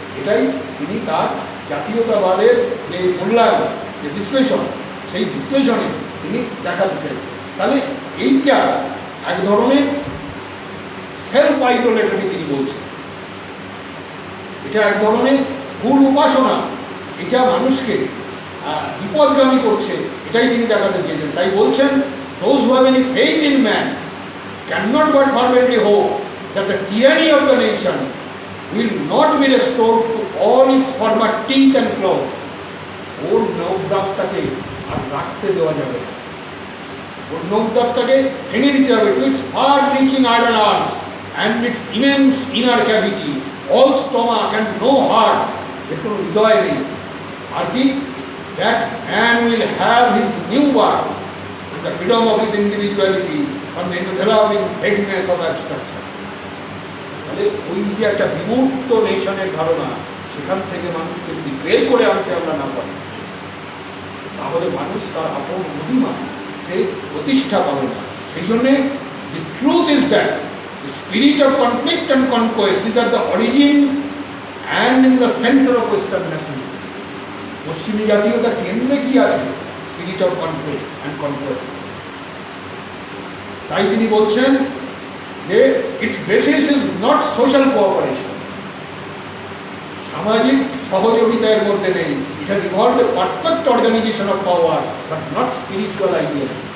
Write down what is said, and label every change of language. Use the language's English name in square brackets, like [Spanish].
[Bangla] এটাই তিনি তার জাতীয়তাবাদের যে মূল্যায়ন, যে বিশ্লেষণ, সেই বিশ্লেষণে তিনি দেখাতে চান। তাহলে এইটা এক ধরনের সেলফ আইডোলেটরি তিনি বলছেন, এটা এক ধরনের ভুল উপাসনা, এটা মানুষকে বিপদগামী করছে, এটাই তিনি দেখাতে চেয়েছেন। তাই বলছেন, [English] those who have any faith in man cannot but fervently hope that the tyranny of the nation will not be restored to all its former teeth and claws. [Bangla] ওর নৌদাগটাকে আর রাখতে দেওয়া যাবে না, ওর নৌদাগটাকে ভেঙে দিতে হবে। [English] To its far-reaching iron arms and its immense inner cavity, all stomach and no heart, [Bangla] এর কোনো হৃদয় নেই। আর কি, [English] That man will have his new birth the freedom of his individuality from the enveloping vagueness of abstraction. [Bangla] তাহলে ওই যে একটা বিমূর্ত নেশনের ধারণা, সেখান থেকে মানুষকে যদি বের করে আনতে আমরা না পারি, তাহলে মানুষ তার আপন মহিমা সে প্রতিষ্ঠা পাবে না। সেই জন্যে [English] the truth is that the spirit of conflict and conquest is at the origin and in the center of Western nationalism. [Bangla] পশ্চিমী জাতীয়তার কেন্দ্রে কি আছে? [English] Spirit of conflict and conquest. [Bangla] তাই তিনি বলছেন যে [English] its basis is not social cooperation, [Bangla] সামাজিক সহযোগিতার মধ্যে নেই। [English] It has evolved a perfect organisation of power but not spiritual idea.